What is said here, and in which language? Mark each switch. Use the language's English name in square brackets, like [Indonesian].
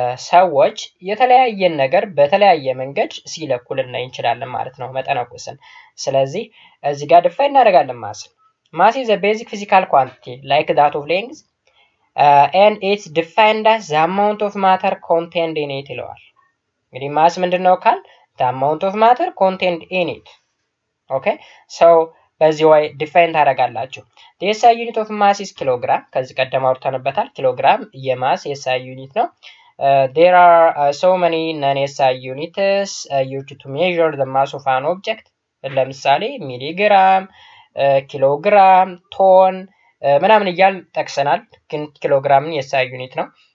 [Amharic] ሰዎች የተለያየን ነገር በተለያየ መንገድ ሲለኩ ልናይ እንችላለን ማለት ነው መጠነቁስን። ስለዚህ እዚህ ጋር ዲፋይን እናደርጋለን ማስን። ማስ [English] is a basic physical quantity like that of length and it's defined as the amount of matter contained in it [Amharic] ይለዋል። እንግዲህ ማስ ምንድነው ካል [English] the amount of matter contained in it. [Amharic] okay so በዚህ way define ታደርጋላችሁ። [English] the SI unit of mass is kilogram [Amharic] ከዚህ ቀደም አውርተንበታል። ኪሎግራም የማስ SI ዩኒት ነው። [English] there are so many non-SI units used to measure the mass of an object [Amharic] ለምሳሌ ሚሊግራም ኪሎግራም ቶን ምናምን እያል ጠቅሰናል። ግን ኪሎግራምን የኤስአይ ዩኒት ነው።